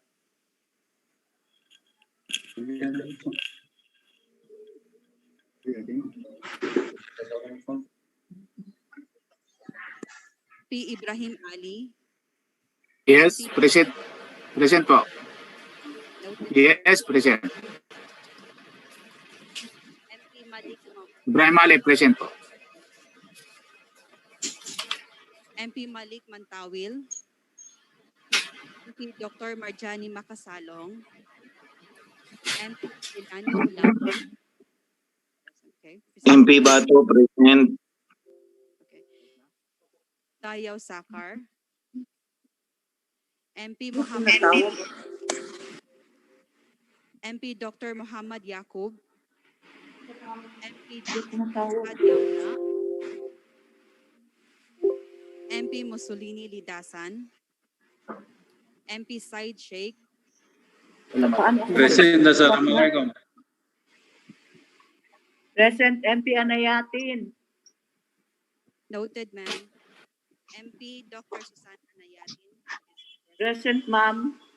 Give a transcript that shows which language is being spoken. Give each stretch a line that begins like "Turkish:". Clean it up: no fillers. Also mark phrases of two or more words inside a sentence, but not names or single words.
English: P. Ibrahim Ali. Yes, present. Present po. Yes, present. MP Malik, Ibrahim Ali, present po. MP Malik Mantawil, MP Dr. Marjani Makasalong, MP Ilani Ulam. Okay. MP Bato, present. Okay. Dayaw Sakar, MP Muhammad MP Dr. Muhammad Yakub, MP Adiamna, MP Mussolini Lidasan, MP Said Sheikh, Present, Assalamualaikum. Present, MP Anayatin. noted ma'am, MP Dr. Susan Anayatin, Present, ma'am.